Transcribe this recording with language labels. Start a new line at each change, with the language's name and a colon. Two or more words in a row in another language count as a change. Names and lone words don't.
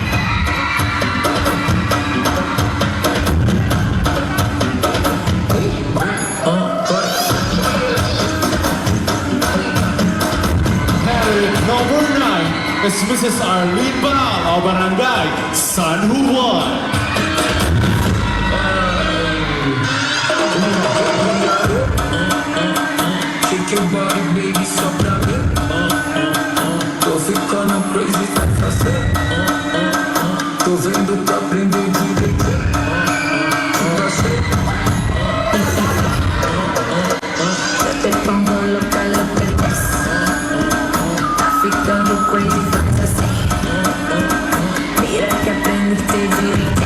English: Candidate number 9 is Mrs. Arlene Baal of Barangay San Juan. Shake your body, baby,
Spanish: sopra mí.
Portuguese: Tô ficando crazy, tá fazendo. Tô vendo pra aprender direito.
Spanish: Yo te pongo loca, lo que ves.
Portuguese: Está ficando crazy, faz así.
Spanish: Mira que aprendiste direito.